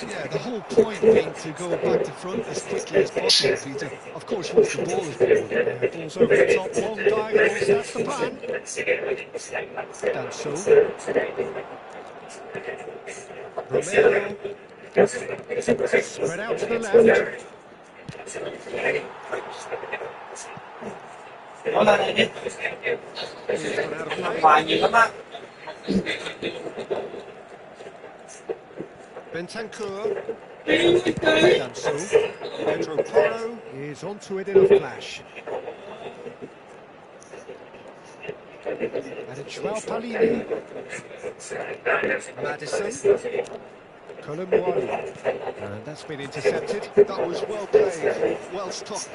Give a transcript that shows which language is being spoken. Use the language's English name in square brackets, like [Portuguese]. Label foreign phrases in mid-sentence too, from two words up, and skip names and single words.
[English] Yeah, the whole point being to go back to front as quickly as possible, Peter. Of course, once the ball is ball, ball's over the top, long diagonals, that's the plan. Danso. Romero. Spread out to the left. [Vietnamese] Nó lên đây đi. Ngoài nhiều lắm á. [English] Bentancur. Danso. Pedro Porro is onto it in a flash. And it's Joao Palini. Madison. Colomwani. And that's been intercepted. That was well played, well stopped.